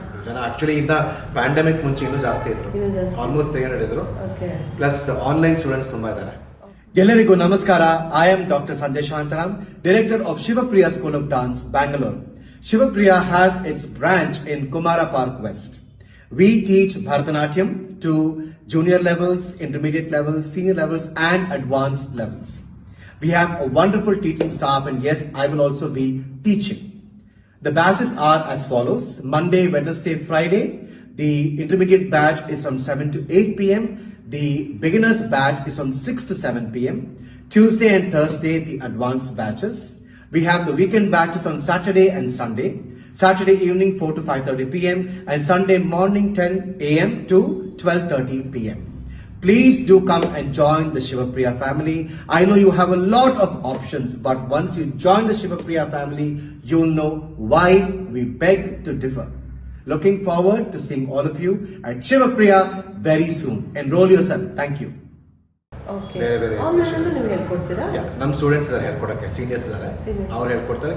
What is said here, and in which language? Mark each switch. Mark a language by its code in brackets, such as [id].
[kn] ಜನ ಆಕ್ಚುಲಿ ಇನ್ನ ಪ್ಯಾಂಡಮಿಕ್ ಮುಂಚೆ ಇನ್ನೂ ಜಾಸ್ತಿ ಇದ್ರು, ಆಲ್ಮೋಸ್ಟ್ 300 ಇದ್ರು. ಪ್ಲಸ್ ಆನ್ಲೈನ್ ಸ್ಟೂಡೆಂಟ್ಸ್ ತುಂಬಾ ಇದ್ದಾರೆ. ಎಲ್ಲರಿಗೂ ನಮಸ್ಕಾರ. [en] I am doctor Sanjay Shantaram, director of Shivapriya school of dance, Bangalore. Shivapriya has its branch in Kumara Park West. We teach Bharatanatyam to junior levels, intermediate levels, senior levels and advanced levels. We have a wonderful teaching staff, and yes, I will also be teaching. The batches are as follows: Monday, Wednesday, Friday. The intermediate batch is from 7 to 8 p.m. The beginners batch is from 6 to 7 p.m. Tuesday and Thursday, the advanced batches. We have the weekend batches on Saturday and Sunday. Saturday evening 4 to 5:30 p.m. and Sunday morning 10 a.m. to 12:30 p.m. Please do come and join the Shivapriya family. I know you have a lot of options, but once you join the Shivapriya family, you'll know why we beg to differ. Looking forward to seeing all of you at Shivapriya very soon. Enroll yourself. Thank you. [kn] ಬೇರೆ online ನೀವು ಹೇಳ್ಕೊಡ್ತೀರಾ? ನಮ್ಮ students ಇದ್ದಾರೆ ಹೇಳ್ಕೊಡಕ್ಕೆ, seniors ಇದ್ದಾರೆ, ಅವ್ರು ಹೇಳ್ಕೊಡ್ತಾರೆ.